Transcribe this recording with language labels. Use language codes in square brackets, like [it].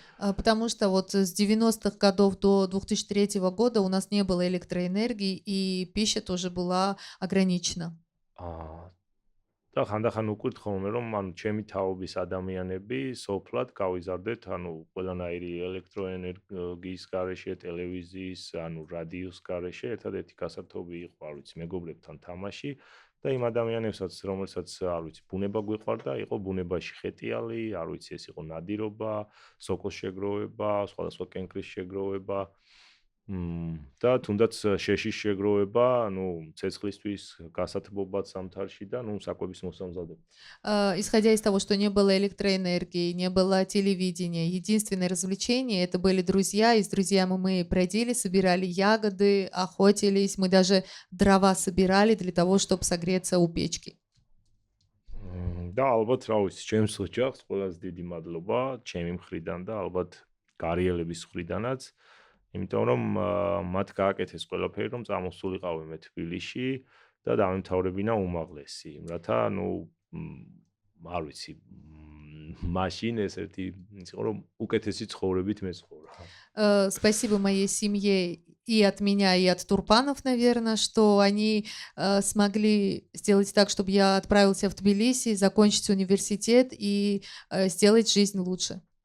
[ru] Потому что вот с 90-х годов до 2003 года у нас не было электроэнергии, и пища тоже была ограничена. [ka] და ხანდახან უკვირთ ხოლმე რომ ანუ ჩემი თაობის ადამიანები სოფლად გავიზარდეთ ანუ ყველანაირი ელექტროენერგიის გარეშე, ტელევიზიის, ანუ რადიოს გარეშე, ერთადერთი გასართობი იყო, არ ვიცი, მეგობრებთან თამაში და იმ ადამიანებსაც, რომელსაც არ ვიცი, ბუნება გვიყვარდა, იყო ბუნებაში ხეტიალი, არ ვიცი, ეს იყო ნადირობა, სოკოს შეგროვება, სხვადასხვა კენკრის შეგროვება. და თუნდაც შეშის შეგროვება, ну, ცეცხლისთვის გასათბობად სამთარში და ну, საკვების მოსამზადება. [ru] Исходя из того, что не было электроэнергии, не было телевидения, единственное развлечение это были друзья, и с друзьями мы бродили, собирали ягоды, охотились, мы даже дрова собирали для того, чтобы согреться у печки. [ka] და ალბათ რა ვიცი, ჩემს ოჯახს ყველაზე დიდი მადლობა ჩემი მხრიდან და ალბათ კარიელების მხრიდანაც. იმიტომ რომ მათ გააკეთეს ყველაფერი რომ წამოსულიყავი მე თბილისში და დავემთავრებინა უმაღლესი, რათა ну არ ვიცი მაშინ ეს ერთი იყო რომ უკეთესი ცხოვრებით მეცხოვრა. [ru] Спасибо моей семье и от меня, и от Турпанов, наверное, что они смогли сделать так, чтобы я отправился в Тбилиси, закончить университет и сделать жизнь лучше.